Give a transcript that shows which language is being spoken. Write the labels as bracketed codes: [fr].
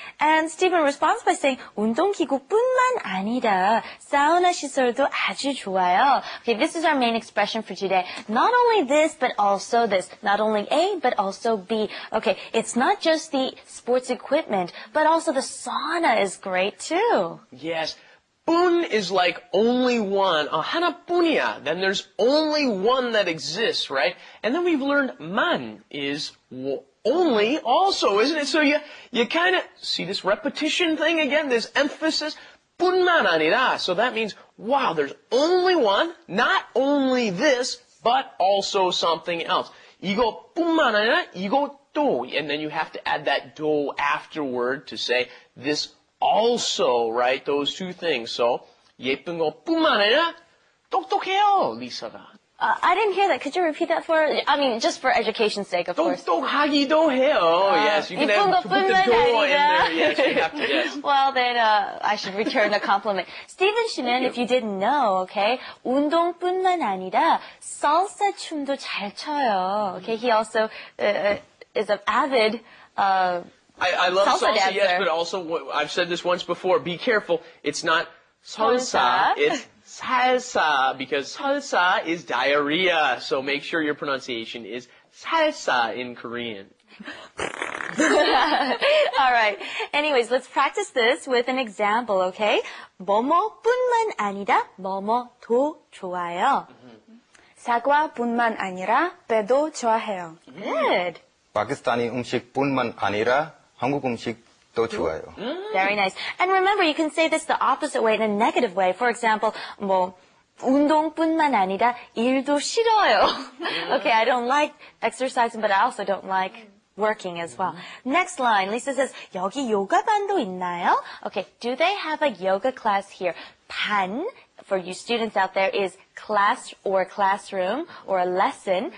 [en] And Steven responds by saying [ko] 운동기구뿐만 아니라 사우나 시설도 아주 좋아요. [en] Okay, this is our main expression for today. Not only this, but also this. Not only A, but also B. Okay, it's not just the sports equipment, but also the sauna is great too. Yes. 뿐 is like only one. [ko] 하나뿐이야. [en] Then there's only one that exists, right? And then we've learned 만 is only also, isn't it? So you kind of see this repetition thing again, this emphasis. [ko] 뿐만 아니라. [en] So that means, wow, there's only one, not only this, but also something else. [ko] 이것뿐만 아니라 이것도. [en] And then you have to add that 도 afterward to say this also, right? Those two things. [ko] So 예쁜 것뿐만 아니라 똑똑해요, 리사가. [en] I didn't hear that. Could you repeat that for? I mean, just for education's sake, of course. [ko] 똑똑하기도 해요. [en] Yes, you can have to put the do in there. Yes, you have to. Yes. Well, then I should return the compliment. [ko] Steven 씨는, [en] if you didn't know, okay, [ko] 운동뿐만 아니라 salsa 춤도 잘 춰요. [en] Okay, he also is an avid. I love salsa, dancer. yes, but also I've said this once before. Be careful. It's not salsa. It's salsa, because salsa is diarrhea. So make sure your pronunciation is salsa in Korean. All right. Anyways, let's practice this with an example, okay? [ko] 뭐뭐뿐만 아니라 뭐뭐도 좋아요. 사과뿐만 아니라 배도 좋아해요. [en] Good. [ko] 파키스타니 음식뿐만 아니라 한국 음식도 좋아요. [en] Very nice. And remember, you can say this the opposite way, in a negative way. For example, [ko] 뭐 운동뿐만 아니라 일도 싫어요. [en] Okay, I don't like exercising, but I also don't like working as well. Next line, Lisa says, [ko] 여기 요가반도 있나요? [en] Okay, do they have a yoga class here? 반, for you students out there, is class or classroom or a lesson.